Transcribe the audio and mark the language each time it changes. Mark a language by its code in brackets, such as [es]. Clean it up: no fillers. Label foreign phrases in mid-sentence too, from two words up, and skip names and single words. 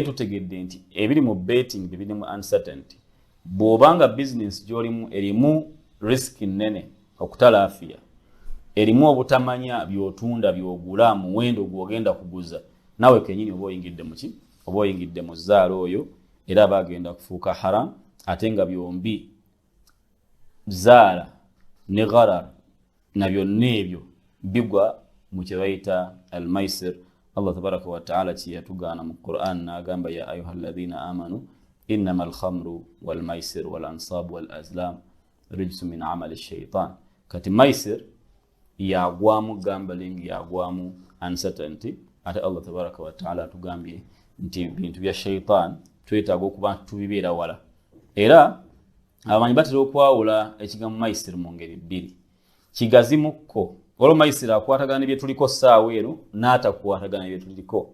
[lg] tutegedde nti ebiri mu betting bibiri mu uncertainty bw'obanga business gy'olimu erimu risk nnene okutalaafiya erimu obutamanya by'otunda by'ogula muwendo gw'ogenda kuguza nawe kenyini oba oyingidde mu ki oba oyingidde mu zzaala oyo era bagenda kufuuka haram ate nga byombi zaala ne gharar na byonna ebyo bigwa mu kye bayita al-maisir. [ar] الله تبارك وتعالى [lg] kiyatugaana mu Qur'an n'agamba [ar] يا أيها الذين آمنوا إنما الخمر والميسر والأنصاب والأزلام رجس من عمل الشيطان. [lg] Kati maisir yagwamu gambling yagwamu uncertainty ate [ar] الله تبارك وتعالى [lg] atugambye nti bintu bya shaitan twetaaga okuba tubibeera wala era abamanyi batera okwawula ekigambo maisir mu ngeri bbiri kigazimukko olwo maisir akwatagana bye tuliko ssaawa eno n'atakwatagana bye tuliko.